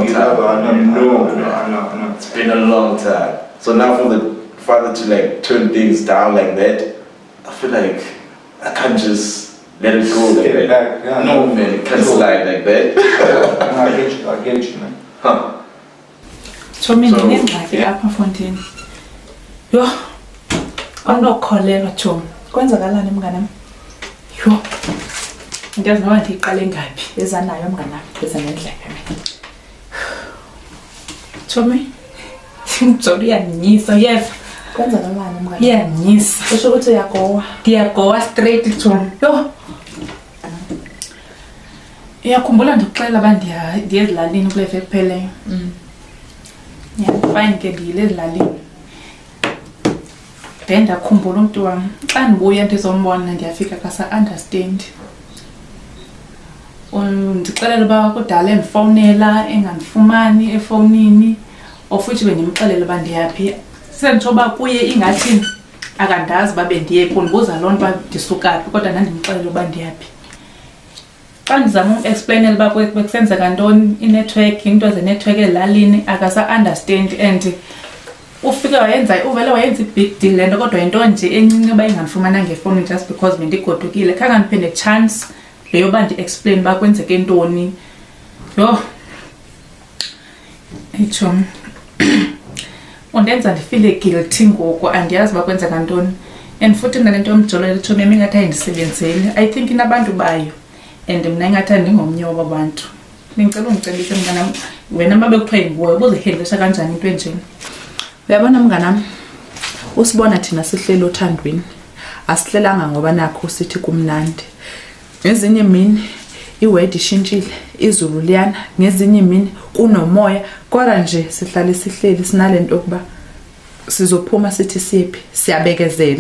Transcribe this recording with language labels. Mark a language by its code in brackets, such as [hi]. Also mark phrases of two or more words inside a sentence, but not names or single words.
[en] I know. It's been a long time. So now for the father to like turn things down like that, I feel like I can't just let it go like that. Yeah, no man, it can't slide like that. I get you, man. Huh. [xh] So ngingengxaki apha Fontini. Yho. Andokholelwa Chomi. [zu] Kwenzakalani mnganami? [xh] Yho. Ngiyazi noba ndiqale ngaphi ezanayo mnganami beza nendlebe mina. Chomi. Ngijolo iyanyisa yeva. [zu] Kwenzakalani mnganami? [xh] Iyanyisa. [zu] Kusho ukuthi uyagowa. [xh] Ndiyagowa straight Chomi. Yho. Iyakhumbula ndikuxelela uba ndiye ezilalini kule veki epheleyo. Fine ke ndiyile ezilalini. Then ndakhumbula umntu wam xa ndibuya ndizombona ndiyafika kasa-understand. Ndixelela uba kudala endifowunela engandifumani efowunini or futhi bendimxelela uba ndiyaphi. Senditsho uba kuye ingathi akandazi uba bendiye phi, ndibuza loo nto uba ndisuka phi kodwa ndandimxelela uba ndiyaphi. Xa ndizama umu-explainela uba bekusenzeka ntoni inetwork, into zenetwork ezilalini akasa-understand and uvele wayenza i- [en] big deal [xh] le nto kodwa yinto nje encinci uba ingandifumananga ngefowuni [en] just because [xh] bendigodukile. Khange ndiphe chance leyo uba ndi-explain uba kwenzeke ntoni. Yho, Chomi, undenza ndifile guilty ngoku, andiyazi uba kwenzeka ntoni. And futhi mna le nto yomjolo Chomi yami ingathi ayindisebenzeli. [en] I think [xh] inabantu bayo and mna ingathi andingomnye waba bantu. Ndicela undicebise mnganam, [zu] wena uma bekuthiwa yinguwe ubuzihendlisha kanjani into enjeni? Uyabona mnganami, usibona thina sihleli othandweni, asihlelanga ngoba nakho sithi kumnandi. Ngezinye imini iwedi ishintshile, izulu liyana, ngezinye imini kunomoya, kodwa nje sihlale sihleli sinalento yokuba sizophuma sithi siphi, siyabekezela.